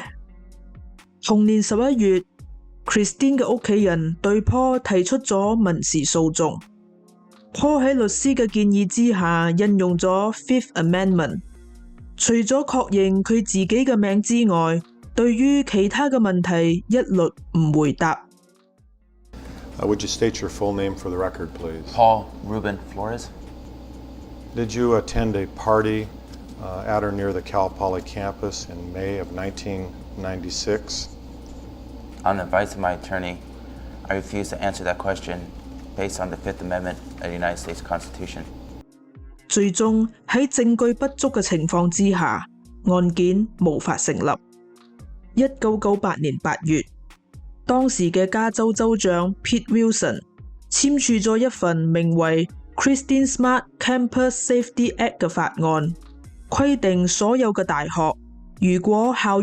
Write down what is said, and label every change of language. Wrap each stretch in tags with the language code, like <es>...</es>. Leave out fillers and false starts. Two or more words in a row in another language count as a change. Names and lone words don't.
<yue>同年11月， Christine 嘅屋企人對 Paul 提出咗民事訴訟。Paul 喺律師嘅建議之下引用咗 Fifth Amendment，除咗確認佢自己嘅名之外，對於其他嘅問題一律唔回答。</yue> <en>Would you state your full name for the record, please? Paul Ruben Flores. Did you attend a party at or near the Cal Poly campus in May of 1996? On the advice of my attorney, I refuse to answer that question based on the Fifth Amendment of the United States Constitution.</en> <yue>最終喺證據不足嘅情況之下，案件無法成立。1998年8月，當時嘅加州州長 Pete Wilson 簽署咗一份名為 Christine Smart Campus Safety Act 嘅法案，規定所有嘅大學，如果校</yue>